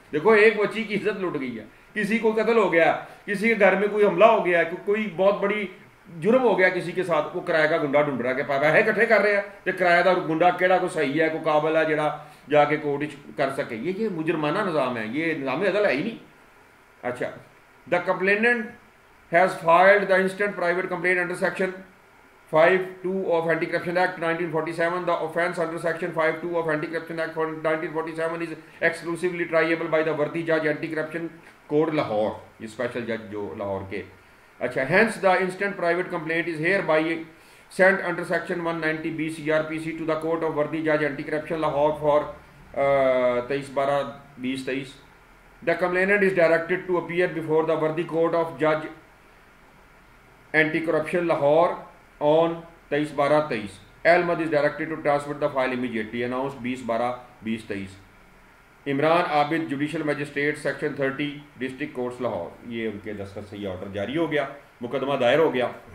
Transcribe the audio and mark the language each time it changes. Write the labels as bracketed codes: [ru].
[hi] देखो एक बच्ची की इज्जत लुट गई है, किसी को कत्ल हो गया, किसी के घर में कोई हमला हो गया, कोई बहुत बड़ी जुर्म हो गया किसी के साथ, वो किराए का गुंडा ढूंढ रहा है, पैसे इकट्ठे कर रहे हैं तो किराएदार गुंडा केड़ा को सही है, को काबिल है जरा जाके कोर्ट कर सके, ये मुजरमाना निज़ाम है, ये निज़ाम अदल है ही नहीं। [en] अच्छा the complainant has filed the instant private complaint under section 52 of Anti-Corruption Act 1947. The offence under section 52 of Anti-Corruption Act 1947 is exclusively triable by the worthy judge Anti-Corruption Court Lahore, [hi] ये स्पेशल जज जो लाहौर के। [en] अच्छा hence the instant private complaint is hereby sent under section 190B CRPC to the court of worthy judge Anti-Corruption Lahore for 23/12/2023. The complainant is directed to appear before the worthy court of judge Anti-Corruption Lahore on 23/12/23. Ahmed is directed to transfer the file immediately. Announced 20/12/2023. [hi] Imran Abid judicial magistrate section 30 district courts Lahore, ये उनके दस्तखत से ये order जारी हो गया, मुकदमा दायर हो गया।